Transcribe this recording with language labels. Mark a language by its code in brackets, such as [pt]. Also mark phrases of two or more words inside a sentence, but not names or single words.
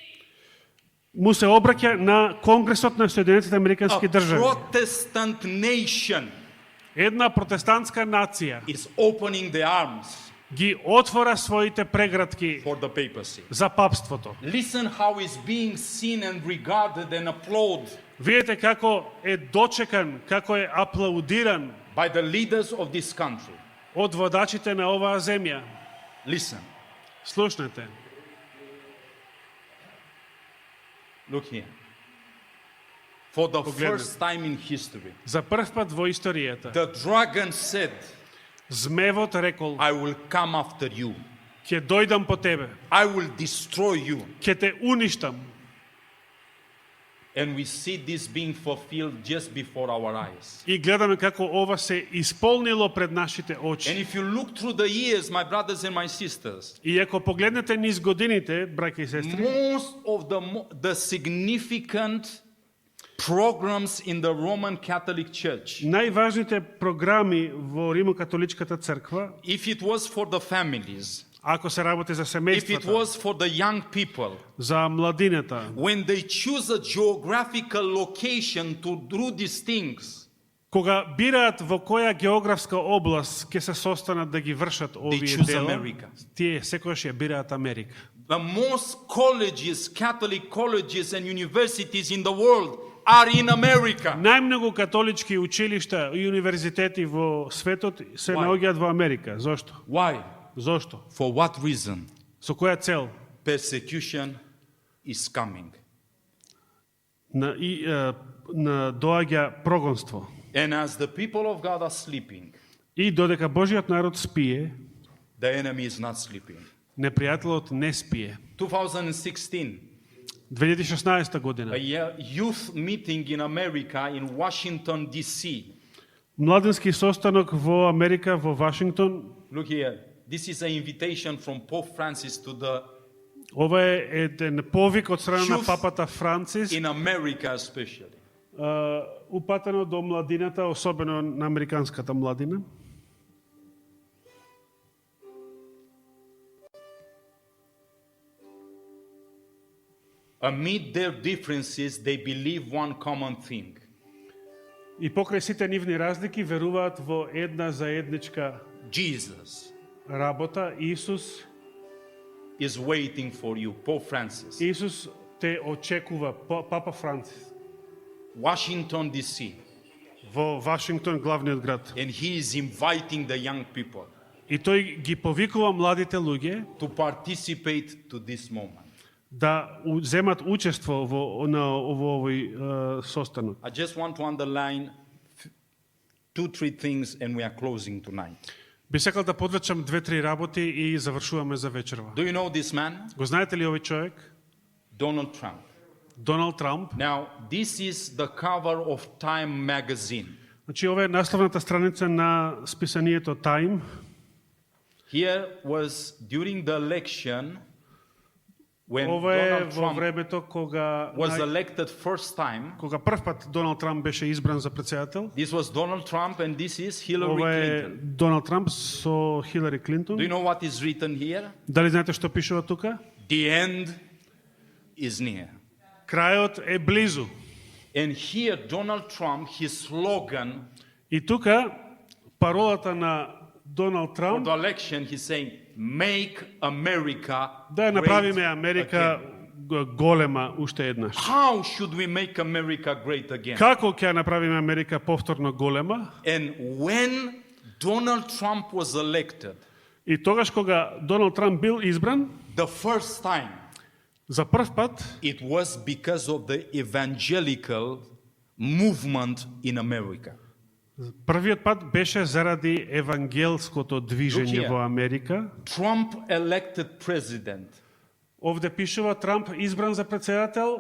[mk] му се обраќа на Конгресот на Соединетите американски A држави. [en] Protestant nation [mk] Една протестантска нација [en] is opening their arms [mk] ги отвора своите преградки [en] for the papacy. [mk] за папството. [en] Listen how it's being seen and regarded and applauded [mk] Видете како е дочекан, како е аплаудиран [en] by the leaders of this country. [mk] од водачите на оваа земја. [en] Listen, [mk] Слушнете. [en] look here. For the [mk] Погледнете. [en] first time in history, [mk] За прв пат во историјата, [en] the dragon said, [mk] змевот рекол, [en] I will come after you. [mk] ќе дојдам по тебе, [en] I will destroy you. [mk] ќе те уништам. [en] And we see this being fulfilled just before our eyes. [mk] И гледаме како ова се исполнило пред нашите And очи. [en] if you look through the years, my brothers and my sisters, [mk] И ако погледнете низ годините, браќа и сестри, [en] most of the significant programs in the Roman Catholic Church, [mk] најважните програми во Римокатоличката црква, [en] if it was for the families, [mk] ако се работи за [en] if it [mk] семејствата, [en] was for the young people, [mk] за младината, [en] when they choose a geographical location to do these things, [mk] кога бираат во која географска област ќе се состанат да ги вршат овие choose дела, America. тие секогаш ја бираат Америка. [en] the most colleges, Catholic colleges and universities in the world are in America. [mk] Најмногу католички училишта и универзитети во светот се [en] Why? [mk] наоѓаат во Америка. Зошто? [en] Why? [mk] Зошто? [en] For what reason? [mk] Со која цел? [en] Persecution is coming. [mk] На доаѓа прогонство. [en] And as the people of God are sleeping, [mk] И додека Божиот народ спие, [en] the enemy is not sleeping. [mk] непријателот не спие. 2016, 2016 година. [en] a youth meeting in America in Washington, D.C. [mk] Младенски состанок во Америка, во Вашингтон. [en] Look here. This is an invitation from Pope Francis to the, [mk] Ова е еден повик од страна на Youth папата Францис, [en] in America especially. [mk] упатено до младината, особено на американската младина. [en] Amid their differences, they believe one common thing. [mk] И покрај сите нивни разлики веруваат во една заедничка Jesus работа. Исус [en] is waiting for you, Pope Francis. [mk] Исус те очекува, папа Францис, Washington, D.C. во Вашингтон, главниот град. [en] And he is inviting the young people [mk] И тој ги повикува младите луѓе [en] to participate to this moment. [mk] да земат учество во овој состанок. [en] I just want to underline 2-3 things and we are closing tonight. [mk] Би сакал да подвечам 2-3 работи и завршуваме за вечерва. [en] Do you know this man? [mk] Го знаете ли овој човек? Donald Trump. Доналд Трамп. [en] Now, this is the cover of Time magazine. [mk] Значи ова е насловната страница на списанието Time. [en] Here was during the election when [mk] Ова е Donald во Trump времето кога [en] was elected first time. [mk] кога прв пат Доналд Трамп беше избран за председател. [en] This was Donald Trump and this is Hillary [mk] Ова е Clinton. Доналд Трамп со Хилари Клинтон. [en] Do you know what is written here? [mk] Дали знаете што пишува тука? [en] The end is near. [mk] Крајот е близу. [en] And here Donald Trump, his slogan [mk] И тука паролата на Доналд for Трамп [en] the election, he's saying, make America [mk] да ја great направиме Америка again. голема уште еднаш. [en] How should we make America great again? [mk] Како ќе ја направиме Америка повторно голема? [en] And when Donald Trump was elected, [mk] И тогаш кога Доналд Трамп бил избран, [en] the first time, [mk] за прв пат [en] it was because of the evangelical movement in America. [mk] првиот пат беше заради евангелското движење [en] Look here. [mk] во Америка. [en] Trump elected president [mk] Овде пишува Трамп избран за председател